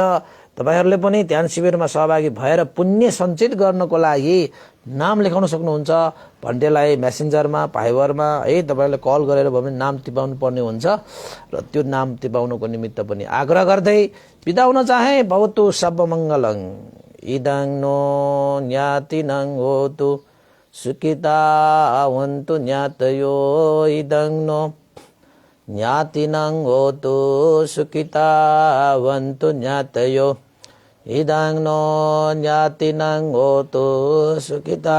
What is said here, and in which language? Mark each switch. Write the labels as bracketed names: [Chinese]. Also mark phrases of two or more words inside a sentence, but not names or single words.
[Nepali] तपाईहरूले पनि ध्यान शिविरमा सहभागी भएर पुण्य सञ्चित गर्नको लागि नाम लेखाउन सक्नुहुन्छ। भन्टेलाई मेसेन्जरमा फाइबरमा है तपाईहरूले कल गरेर भयो भने नाम टिपाउनु पर्ने हुन्छ र त्यो नाम टिपाउनुको निमित्त पनि आग्रह गर्दै बिदा हुन चाहे। [Pali] भवतु सर्वमङ्गलं इदं नो ज्ञातिनं होतु सुखिता वन्तु ज्ञातयो इदं नो ज्ञातिनं होतु सुखिता वन्तु ज्ञातयो इदं नो ज्ञातिनं होतु सुखिता